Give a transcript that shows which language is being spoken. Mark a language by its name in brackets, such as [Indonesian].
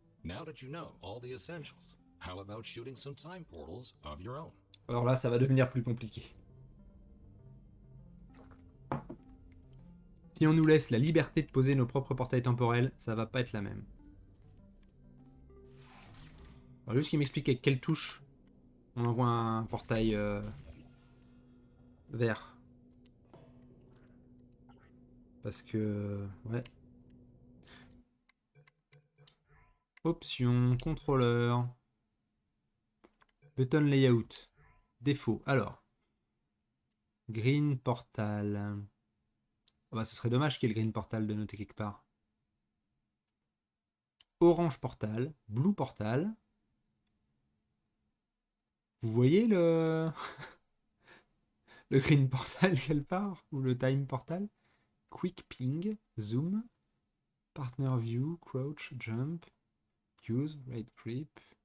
[English] Now that you know all the essentials, how about shooting some time portals of your own? [French] Alors là, ça va devenir plus compliqué. Si on nous laisse la liberté de poser nos propres portails temporels, ça va pas être la même. Alors juste qu'il m'explique avec quelle touche on envoie un portail vert. Parce que... Ouais. Options, contrôleur, button layout, défaut. Alors, green portal. Ah bah, ce serait dommage qu'il y ait le green portal de noter quelque part. [English] Orange portal, blue portal. [French] Vous voyez le, le green portal quelque part? Ou le time portal? [English] Quick ping, zoom, partner view, crouch, jump, use, right grip.